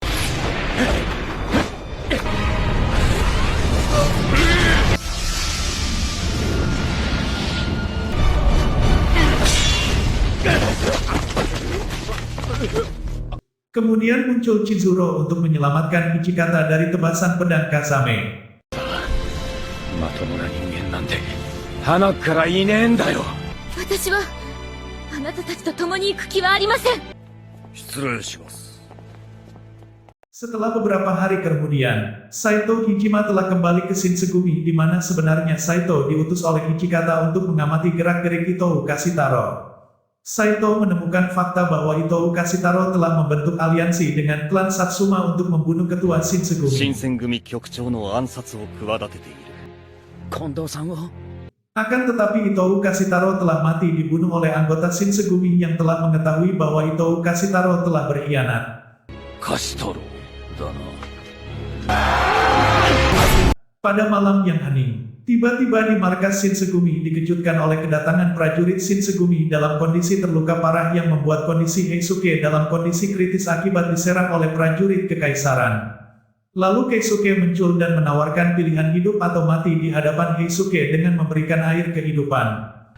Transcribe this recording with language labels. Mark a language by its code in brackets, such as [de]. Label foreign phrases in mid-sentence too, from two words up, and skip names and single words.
[id] Kemudian muncul Chizuru untuk menyelamatkan Hijikata dari tebasan pedang Kazame. [ja] まともな人間なんて鼻っからいねえんだよ。私はあなたたちと共に行く気はありません失礼します。 [id] Setelah beberapa hari kemudian, Saito Hijima telah kembali ke Shinsegumi di mana sebenarnya Saito diutus oleh Hijikata untuk mengamati gerak-gerik Itou Kasitaro. Saito menemukan fakta bahwa Itou Kasitaro telah membentuk aliansi dengan klan Satsuma untuk membunuh ketua [ja] 新 Shinsegumi. 選組局長の暗殺を企てている。近藤さんを [id] Akan tetapi Itou Kasitaro telah mati dibunuh oleh anggota Shinsegumi yang telah mengetahui bahwa Itou Kasitaro telah berkhianat. [ja] カシタロウだな。 [id] Pada malam yang hening, Tiba-tiba di markas Shinsegumi dikejutkan oleh kedatangan prajurit Shinsegumi dalam kondisi terluka parah yang membuat kondisi Heisuke dalam kondisi kritis akibat diserang oleh prajurit kekaisaran. Lalu Keisuke muncul dan menawarkan pilihan hidup atau mati di hadapan Heisuke dengan memberikan air kehidupan.